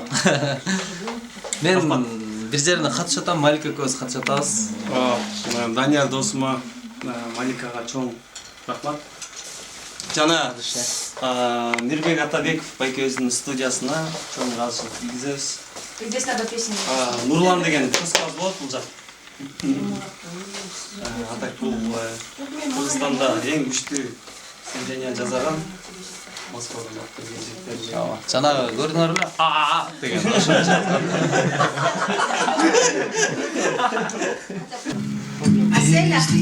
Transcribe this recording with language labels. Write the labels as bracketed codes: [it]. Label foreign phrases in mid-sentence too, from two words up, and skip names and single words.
[ky] Мен бир жерине катышып атам, Малика экөөбүз катышып атабыз. Данияр досума, Маликага чоң рахмат. Жана Мирбек Атабеков байкебиздин студиясына чоң ыраазычылык билдиребиз. [ru] Здесь надо песни. [ky] Нурлан деген кызыбыз болот бул жак. Атак бул Кыргызстанда эң күчтүү сценарий жазган Москвадан алып келген жигиттер. Ооба. Жанагы көрдүңөрбү? Деген Аселя.